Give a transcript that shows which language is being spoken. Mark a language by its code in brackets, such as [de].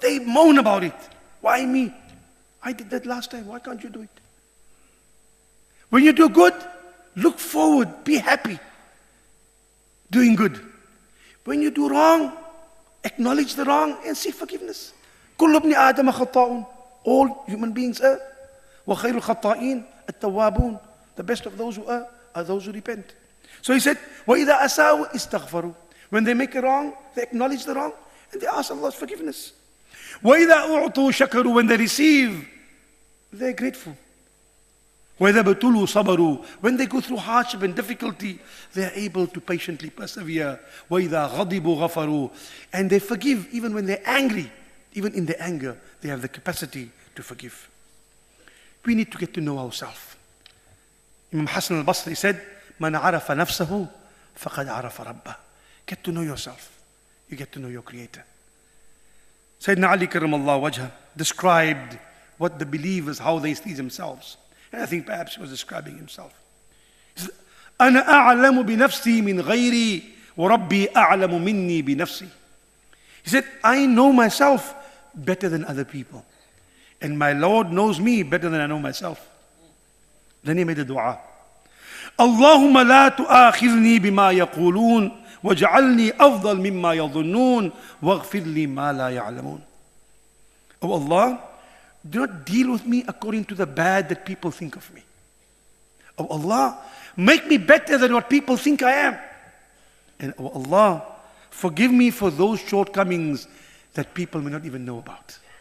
[en] They moan about it. Why me? I did that last time. Why can't you do it? When you do good, look forward. Be happy. Doing good. When you do wrong, acknowledge the wrong and seek forgiveness. [ar] كل ابن آدم خطاء. [en] All human beings err. [ar] وخير الخطائين التوابون. [en] The best of those who err are those who repent. So he said, [ar] وَإِذَا أَسَاءُوا اسْتَغْفَرُوا. [en] When they make a wrong, they acknowledge the wrong and they ask Allah's forgiveness. [ar] وَإِذَا أُعْطُوا شَكَرُوا. [en] When they receive, they're grateful. [ar] وَإِذَا بَتُلُوا صَبَرُوا. [en] When they go through hardship and difficulty, they are able to patiently persevere. [ar] وَإِذَا غَضِبُوا غَفَرُوا. [en] And they forgive even when they're angry. Even in their anger, they have the capacity to forgive. We need to get to know ourselves. Imam Hassan al-Basri said, [ar] مَنْ عَرَفَ نَفْسَهُ فَقَدْ عَرَفَ رَبَّهُ. [en] Get to know yourself. You get to know your Creator. Sayyidina Ali karramallahu wajhah described what the believers, how they see themselves. And I think perhaps he was describing himself. He said, [ar] أَنَا أَعْلَمُ بِنَفْسِي مِنْ غَيْرِي وَرَبِّي أَعْلَمُ مِنِّي بِنَفْسِي. [en] He said, I know myself better than other people. And my Lord knows me better than I know myself. Then he made a dua. [ar] اللهم لا تؤاخذني بما يقولون واجعلني أفضل مما يظنون واغفر لي ما لا يعلمون. [en] Oh Allah, do not deal with me according to the bad that people think of me. Oh Allah, make me better than what people think I am. And oh Allah, forgive me for those shortcomings that people may not even know about.